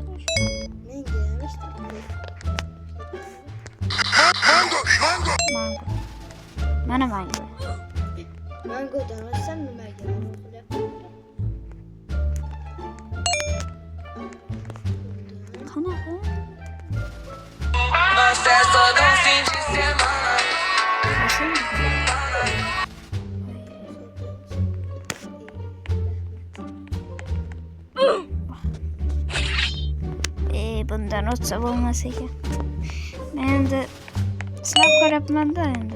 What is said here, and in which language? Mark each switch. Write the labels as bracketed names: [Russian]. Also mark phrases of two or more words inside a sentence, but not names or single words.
[Uzbek] menga ham ishtirok. Mango. Mana mango. Mangodan olsam nimaga qilyapman? Qanaqa? [Portuguese] Nossa, é só de fim de semana. [Uzbek] Bundan o'tsa bo'lmas ekan. Men endi sinab ko'ryapman-da endi.